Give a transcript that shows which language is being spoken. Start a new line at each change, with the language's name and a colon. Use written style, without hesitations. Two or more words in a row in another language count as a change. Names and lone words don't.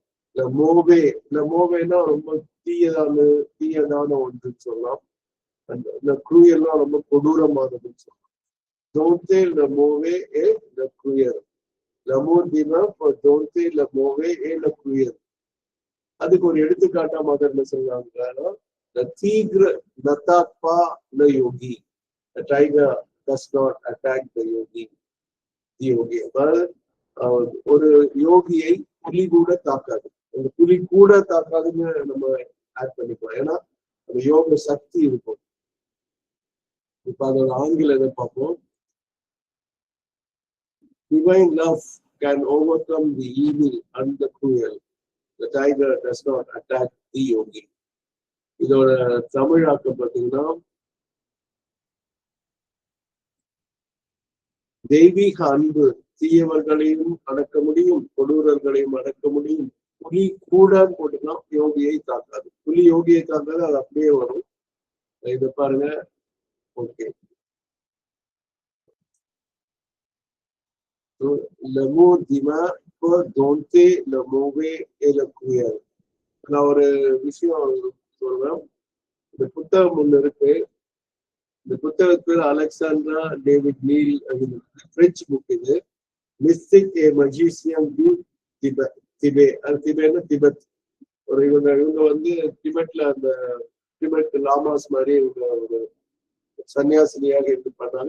Tamil: லமோவேனா ரொம்ப தீயதான ஒன்றுன்னு சொல்லலாம். இந்த குரூயெல்லாம் ரொம்ப கொடூரமானதுன்னு சொல்லலாம். தோன்தே லமோவே ஏ ல குயர், லமோர் தீனா தோன்தே லமோவே ஏ ல குயர். அதுக்கு ஒரு எடுத்துக்காட்டா மதர்ல சொல்றாங்க.
French: The tigre n'attaque pas le yogi.
English: The tiger does not attack the yogi.
Tamil: அதாவது ஒரு யோகியை புலி கூட தாக்காது. அந்த புலி கூட தாக்காதுன்னு நம்ம ஆட் பண்ணிக்கலாம். ஏன்னா அந்த யோக சக்தி இருக்கும். இப்ப அதோட ஆங்கிலத்தை பார்ப்போம்.
English: Divine love can overcome the evil and the cruel. The tiger does not attack the yogi.
Tamil: இதோட தமிழாக்கம் பார்த்தீங்கன்னா, தெய்வீக அன்பு தீயவர்களையும் அடக்க முடியும், கொடூரர்களையும் அடக்க முடியும். புலி கூட போட்டுக்கலாம், யோகியை தாக்காது. புலி யோகியை தாக்காது, அது அப்படியே வரும். இதை பாருங்க. ஓகே,
French: l'amour divin peut dompter le mauvais et le cruel.
Tamil: நான் ஒரு விஷயம் சொல்றேன். இந்த புத்தகம் ஒண்ணு இருக்கு. இந்த புத்தகத்துல அலெக்சாண்ட்ரா டேவிட் நீல் அப்படின்னு பிரெஞ்சு புக் இது.
French: Mystique et magicien du Tibet.
Tamil: அது திபேன்னா திபெத். இவங்க வந்து திபெட்ல அந்த திபெத் லாமாஸ் மாதிரி இவங்க ஒரு சன்னியாசினியாக இருந்து பண்ணாங்க.